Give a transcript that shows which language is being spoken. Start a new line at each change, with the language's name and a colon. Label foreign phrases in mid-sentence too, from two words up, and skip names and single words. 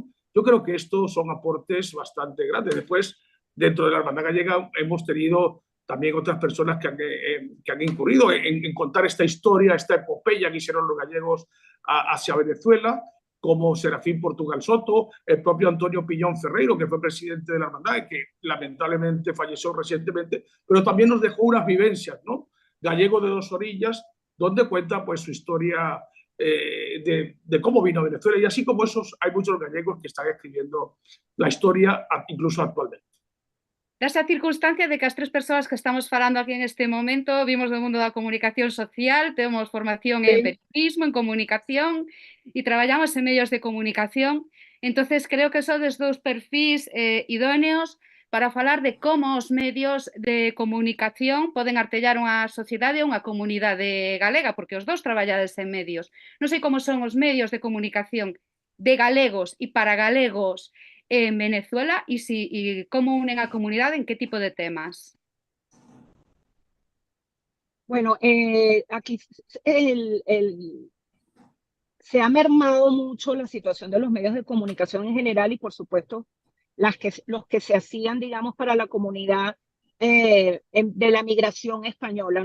Spanish: Yo creo que estos son aportes bastante grandes. Después, dentro de la Hermandad Gallega hemos tenido también otras personas que han incurrido en contar esta historia, esta epopeya que hicieron los gallegos hacia Venezuela, como Serafín Portugal Soto, el propio Antonio Pillón Ferreiro, que fue presidente de la Hermandad y que lamentablemente falleció recientemente, pero también nos dejó unas vivencias, ¿no? Gallego de dos orillas, donde cuenta pues su historia de cómo vino a Venezuela, y así como esos hay muchos gallegos que están escribiendo la historia incluso actualmente.
Galician: Desta circunstancia de que as tres persoas que estamos falando aquí en este momento vimos do mundo da comunicación social, temos formación en periodismo, en comunicación e traballamos en medios de comunicación. Entonces creo que sodes dous perfís idóneos para falar de como os medios de comunicación poden artellar unha sociedade ou unha comunidade galega, porque os dous traballades en medios. Non sei como son os medios de comunicación de galegos e para galegos en Venezuela
Spanish: y cómo unen a comunidad, en qué tipo de temas. Bueno, aquí se ha mermado mucho la situación de los medios de comunicación en general y por supuesto los que se hacían, digamos, para la comunidad de la migración española.